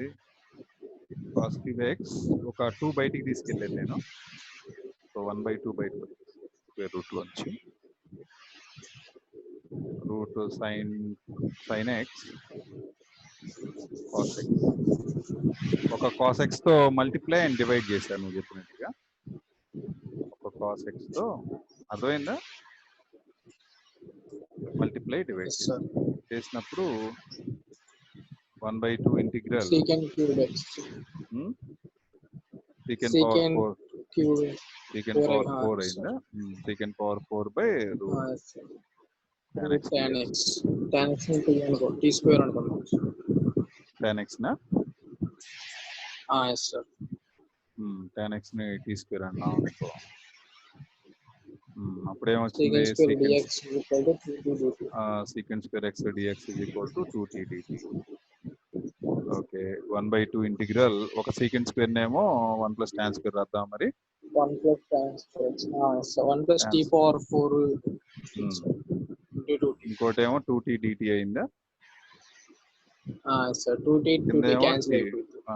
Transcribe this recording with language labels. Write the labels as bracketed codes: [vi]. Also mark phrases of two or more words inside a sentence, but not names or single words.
[en] cos cube x [te] ఒక 2 బయటికి తీసుకెళ్ళాను నేను, సో 1/2 బయటకు [en] square root [te] లోంచి [en] root sin x cos x [te] ఒక [en] cos x [te] తో [en] multiply and divide [te] చేశాను నువ్వు చెప్పినట్టుగా. ఒక [en] cos x [te] తో అర్థమైందా? [en] multiply divide [te] చేసినప్పుడు 1/2 ఇంటిగ్రల్ [en] secant cube x secant power 4 cube secant power 4 అయిందా? secant power 4 by root tan x [te] ని [en] t square [te] అనుకున్నాం. [en] tan x నా yes sir. tan x [te] ని [en] t square [te] అన్నాం అనుకో. అప్పుడు ఏమొచ్చింది? [en] secant square dx equal to 2t dt. secant square x dx is equal to 2t dt. okay, 1/2 integral ఒక secant square నేమో 1 plus tan square [te] రాద్దాం మరి. [en] 1 plus tan square 1 plus t power 4 [te] ఇంకోటి ఏమో [en] 2t dt [te] అయిందా? [en] sir 2t cancel అయిపోయింది.